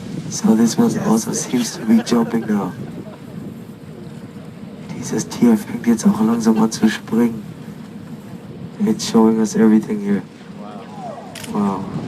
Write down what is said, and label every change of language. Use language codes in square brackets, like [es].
[en] So this one also seems to be jumping now. [de] Dieses Tier fängt jetzt auch langsam an zu springen. [en] It's showing us everything here. Wow.